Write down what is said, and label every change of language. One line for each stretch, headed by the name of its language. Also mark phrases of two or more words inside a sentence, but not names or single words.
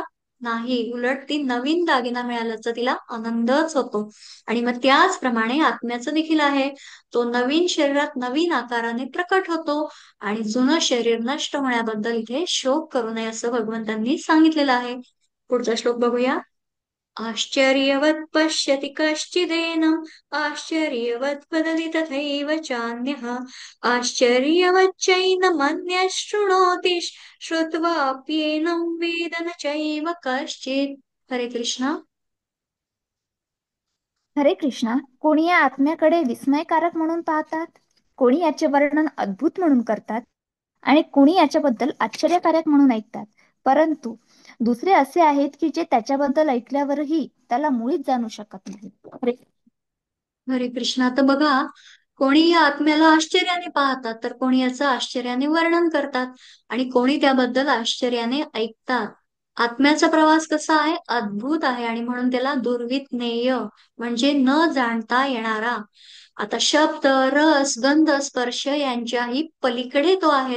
Marathi: नाही, उलट ती नवीन दागिना मिळाल्याचा तिला आनंदच होतो. आणि मग त्याचप्रमाणे आत्म्याचं देखील आहे. तो नवीन शरीरात नवीन आकाराने प्रकट होतो आणि जुनं शरीर नष्ट होण्याबद्दल इथे शोक करू नये असं भगवंतांनी सांगितलेलं आहे. पुढचा श्लोक बघूया.
Sanskrit: आश्चर्यवत् पश्यति कश्चिदेनम् आश्चर्यवत् वदति तथैव चान्यः आश्चर्यवच्चैनमन्यः शृणोति श्रुत्वाप्येनं वेद न चैव कश्चित्.
Marathi: हरे कृष्ण. हरे कृष्णा. कोणी या आत्म्याकडे विस्मयकारक म्हणून पाहतात, कोणी याचे वर्णन अद्भुत म्हणून करतात आणि कोणी याच्याबद्दल आश्चर्यकारक म्हणून ऐकतात. परंतु दुसरे असे आहेत की जे त्याच्याबद्दल ऐकल्यावरही त्याला मुळीच जाणू शकत नाही. हरे कृष्ण. आता बघा, कोणी या आत्म्याला आश्चर्याने पाहतात तर कोणी याचं आश्चर्याने वर्णन करतात आणि कोणी त्याबद्दल आश्चर्याने ऐकतात. आत्म्याचा प्रवास कसा आहे? अद्भुत आहे आणि म्हणून त्याला दुर्विज्ञेय म्हणजे न जाणता येणारा. आता शब्द, रस, गंध, स्पर्श यांच्याही पलीकडे तो आहे.